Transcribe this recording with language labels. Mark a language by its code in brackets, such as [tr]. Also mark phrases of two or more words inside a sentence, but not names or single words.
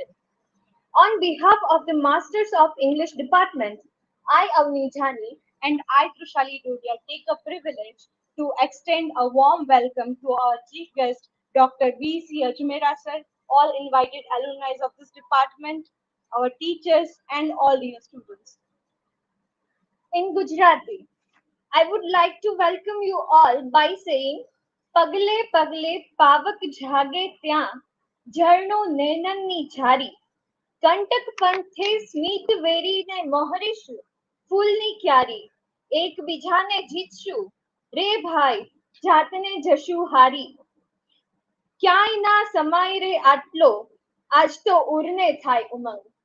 [en] On behalf of the Masters of English Department, I, Avni Jani, and I, Trushali Dudia, take a privilege to extend a warm welcome to our chief guest, Dr. V.C. Ajmera sir, all invited alumni of this department, our teachers, and all dear students. In Gujarati, I would like to welcome you all by saying [gu] પગલે પગલે પાવક જાગે ત્યાં ઝરણો નૈનનની ઝારી કંટક પંથે સ્મિત વેરીને મોહરીશું ફૂલની ક્યારી એકબીજાને જીતશું રે ભાઈ જાતને જશું હારી ક્યાંય ના સમાય રે આટલો આજ તો ઉરને થાય ઉમંગ.